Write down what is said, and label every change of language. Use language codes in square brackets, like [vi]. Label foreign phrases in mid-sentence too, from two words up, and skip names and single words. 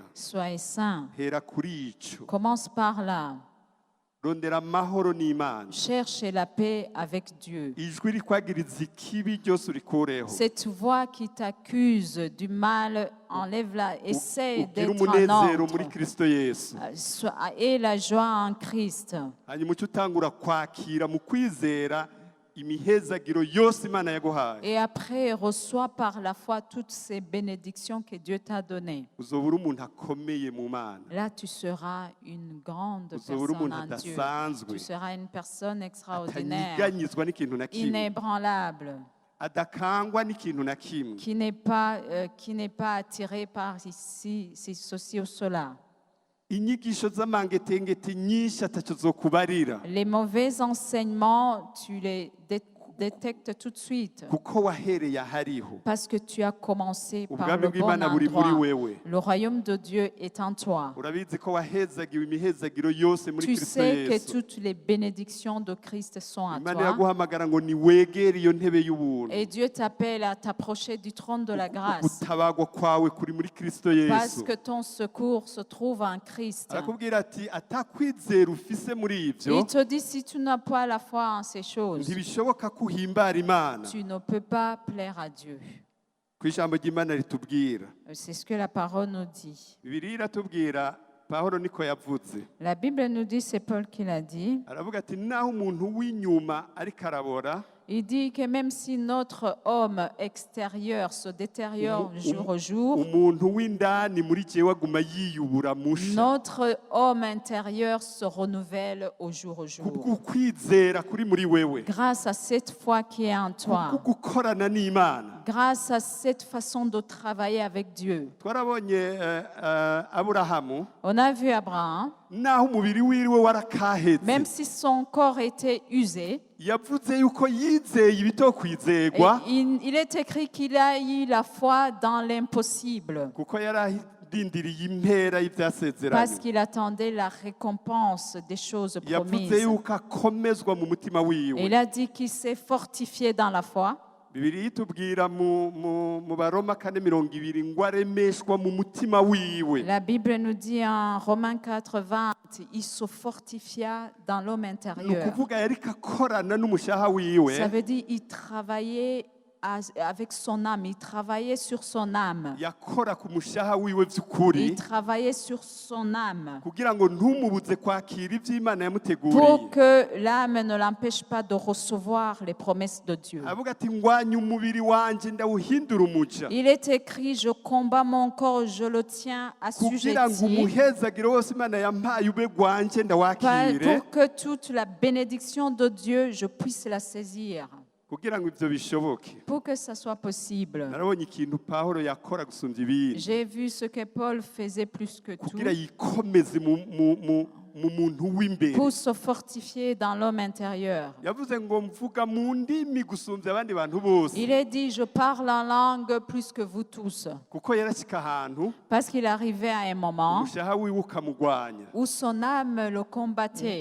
[fr] soyez saints. [rn] hera kuri ico. [fr] Commence par là. [rn] Rondera amahoro n'Imana. [fr] Cherchez la paix avec Dieu. [rn] Ijwi rikwagiriza ikibi ryose urikureho. [fr] Cette voix qui t'accuse du mal, enlève-la, essaie [rn] Ugira [fr] d'être en [rn] umunezero [fr] ordre. [rn] muri Kristo Yesu. [fr] Et la joie en Christ. [rn] Hanyuma uce utangura kwakira mu kwizera imihezagiro yose Imana yaguhaye. [fr] Et après, reçois par la foi toutes ces bénédictions que Dieu t'a données. [rn] Uzoba uri umuntu akomeye mu Mana. [fr] Là, tu seras une grande [rn] Uzoba uri [fr] personne [rn] umuntu [fr] en Dieu. [rn] adasanzwe. [fr] Tu seras une personne extraordinaire, [rn] Atanyiganyizwa n'ikintu na kimwe. [fr] inébranlable, [rn] Adakangwa n'ikintu na kimwe. [fr] qui n'est pas attiré par ici, ceci ou cela. [rn] Inyigisho z'amangetengete nyinshi ataco zokubarira. [fr] Les mauvais enseignements, tu les détectes tout de suite. [rn] Kuko wahereye ahariho. [fr] Parce que tu as commencé par [rn] Ubwami [fr] le bon [rn] bw'Imana buri muri [fr] endroit. [rn] wewe. [fr] Le royaume de Dieu est en toi. [rn] Urabizi ko wahezagiwe imihezagiro yose muri [fr] Tu [rn] Kristo [fr] sais que [rn] Yesu. [fr] toutes les bénédictions de Christ sont à [rn] Imana [fr] toi. [rn] yaguhamagara ngo niwegere iyo ntebe y'ubuntu. [fr] Et Dieu t'appelle à t'approcher du trône de la grâce. [rn] Gutabagwa kwawe kuri muri Kristo [fr] Parce [rn] Yesu. [fr] que ton secours se trouve en Christ. [rn] Arakubwira ati atakwizera ufise muri ivyo [fr] Il te dit, si tu n'as pas la foi en ces choses, [rn] ntibishoboka ko uhimbara Imana. [fr] tu ne peux pas plaire à Dieu. [rn] Ku ijambo ry'Imana ritubwira. [fr] C'est ce que la parole nous dit. [rn] Bibiliya iratubwira Pawulo niko yavuze. [fr] La Bible nous dit, c'est Paul qui l'a dit, [rn] Aravuga ati naho umuntu w'inyuma ariko arabora, [fr] il dit que même si notre homme extérieur se détériore jour au jour, [rn] umuntu w'indani muri jewe aguma yiyubura musha. [fr] notre homme intérieur se renouvelle au jour. [rn] Kubw'ukwizera kuri muri wewe. [fr] Grâce à cette foi qui est en toi, [rn] Kubw'ugukorana n'Imana. [fr] grâce à cette façon de travailler avec Dieu. [rn] Twarabonye Aburahamu [fr] On a vu Abraham, [rn] naho umubiri wiwe warakaheze. [fr] même si son corps était usé, [rn] Yavuze yuko yizeye [fr] et [rn] ibitokwizegwa [fr] il est écrit qu'il a eu la foi dans l'impossible, [rn] kuko yararindiriye impera [fr] parce [rn] y'ivyasezeranye. [fr] qu'il attendait la récompense des choses [rn] Yavuze [fr] promises. [rn] yuko akomezwa mu mutima [fr] Et [rn] wiwe. [fr] il a dit qu'il s'est fortifié dans la foi. [rn] Bibiliya itubwira mu Baroma 4:20 ngo aremeshwa mu mutima wiwe. [fr] La Bible nous dit en Romains 4:20, il se fortifia dans l'homme [rn] Ni [fr] intérieur. [rn] ukuvuga yariko akorana n'umushaha wiwe. [fr] Ça veut dire qu'il travaillait avec son âme, il travaillait sur son âme. [rn] Yakora ku mushaha wiwe vy'ukuri [fr] Il travaillait sur son âme [rn] kugira ngo ntumubuze kwakira ivy'Imana [fr] pour [rn] yamuteguriye. [fr] que l'âme ne l'empêche pas de recevoir les promesses de Dieu. [rn] Avuga ati ngwanya umubiri wanje ndawuhindura umuja. [fr] Il est écrit, je combats mon corps, je le tiens [rn] Kugira ngo [fr] assujetti [rn] umuhezagiro wose Imana yampaye ube gwanje ndawakire. [fr] pour que toute la bénédiction de Dieu, je puisse la saisir. [rn] Kugira ngo ivyo bishoboke. [fr] Pour que ça soit possible. [rn] Narabonye ikintu Pawulo yakora gusumvya ibindi. [fr] J'ai vu ce que Paul faisait plus que tout [rn] Kugira yikomeze mu muntu w'imbere. [fr] pour se fortifier dans l'homme intérieur. [rn] Yavuze ngo mvuga mu ndimi gusumvya abandi bantu bose. [fr] Il est dit, je parle en langue plus que vous tous. [rn] Kuko yarashika ahantu [fr] Parce qu'il arrivait à un moment [rn] umushaha wiwe ukamugwanya. [fr] où son âme le combattait.